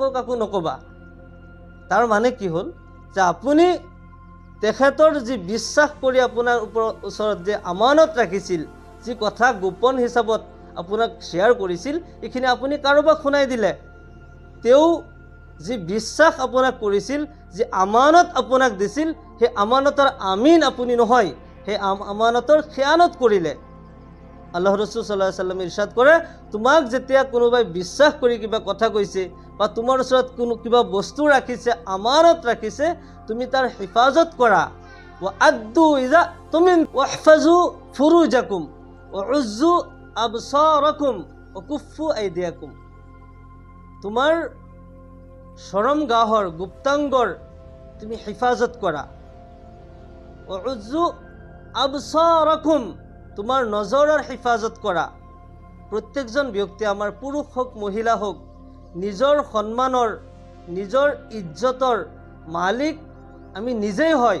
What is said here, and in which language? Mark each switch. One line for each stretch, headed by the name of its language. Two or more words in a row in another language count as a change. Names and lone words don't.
Assamese: কাকো নক'বা, তাৰ মানে কি হ'ল যে আপুনি তেখেতৰ যি বিশ্বাস কৰি আপোনাৰ ওচৰত যে আমানত ৰাখিছিল, যি কথা গোপন হিচাপত আপোনাক শ্বেয়াৰ কৰিছিল, এইখিনি আপুনি কাৰোবাক শুনাই দিলে, তেওঁ যি বিশ্বাস আপোনাক কৰিছিল, যি আমানত আপোনাক দিছিল, সেই আমানতৰ আমিন আপুনি নহয়, সেই আমানতৰ খেয়ানত কৰিলে। আল্লাহ ৰসুল
Arabic: صلى الله عليه وسلم
Assamese: ইৰশাদ কৰে, তোমাক যেতিয়া কোনোবাই বিশ্বাস কৰি কিবা কথা কৈছে বা তোমাৰ ওচৰত কোনো কিবা বস্তু ৰাখিছে, আমানত ৰাখিছে, তুমি তাৰ হিফাজত কৰা।
Arabic: وأدوا إذا اؤتمنتم واحفظوا فروجكم وغضوا أبصاركم وكفوا أيديكم.
Assamese: তোমাৰ শৰমগাহৰ গুপ্তাংগৰ তুমি হিফাজত কৰা।
Arabic: وغضوا أبصاركم,
Assamese: তোমাৰ নজৰৰ হিফাজত কৰা। প্ৰত্যেকজন ব্যক্তি, আমাৰ পুৰুষ হওক মহিলা হওক, নিজৰ সন্মানৰ, নিজৰ ইজ্জতৰ মালিক আমি নিজেই হয়।